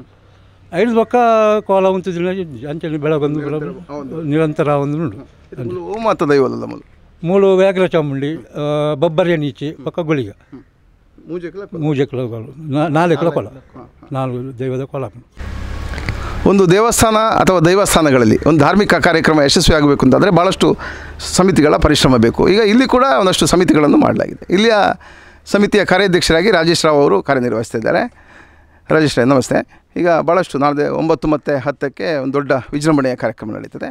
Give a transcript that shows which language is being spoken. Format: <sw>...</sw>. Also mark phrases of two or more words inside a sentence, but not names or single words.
<tcy>ಐದು ಬೊಕ್ಕ ಕೋಲ ಉಂತಿದ್ದಿನ ಅಂಚನೆ ಬೆಳಗೊಂದು ನಿರಂತರ ಒಂದು ಉಂಟು. ಮಾತ ದೈವಲ್ಲ ಮೂಲು ವ್ಯಾಘ್ರ ಚಾಮುಂಡಿ ಬೊಬ್ಬರಿಯ ನೀಚಿ ಪಕ್ಕ ಗುಳಿಗ ಮೂಜೆಕಲಗಳು 4 ಕೊಲ 4 ದೈವದ ಕೊಲ.</tcy> <kn>ಒಂದು ದೇವಸ್ಥಾನ ಅಥವಾ ದೈವಸ್ಥಾನಗಳಲ್ಲಿ ಒಂದು ಧಾರ್ಮಿಕ ಕಾರ್ಯಕ್ರಮ ಯಶಸ್ವಿಯಾಗಬೇಕು ಅಂತಂದರೆ ಭಾಳಷ್ಟು ಸಮಿತಿಗಳ ಪರಿಶ್ರಮ ಬೇಕು. ಈಗ ಇಲ್ಲಿ ಕೂಡ ಒಂದಷ್ಟು ಸಮಿತಿಗಳನ್ನು ಮಾಡಲಾಗಿದೆ. ಇಲ್ಲಿಯ ಸಮಿತಿಯ ಕಾರ್ಯಾಧ್ಯಕ್ಷರಾಗಿ ರಾಜೇಶ್ ರಾವ್ ಅವರು ಕಾರ್ಯನಿರ್ವಹಿಸ್ತಿದ್ದಾರೆ. ರಾಜೇಶ್ ರಾವ್ ನಮಸ್ತೆ. ಈಗ ಭಾಳಷ್ಟು ನಾಳೆ 9 ಮತ್ತು 10ಕ್ಕೆ ಒಂದು ದೊಡ್ಡ ವಿಜೃಂಭಣೆಯ ಕಾರ್ಯಕ್ರಮ ನಡೀತದೆ.</kn>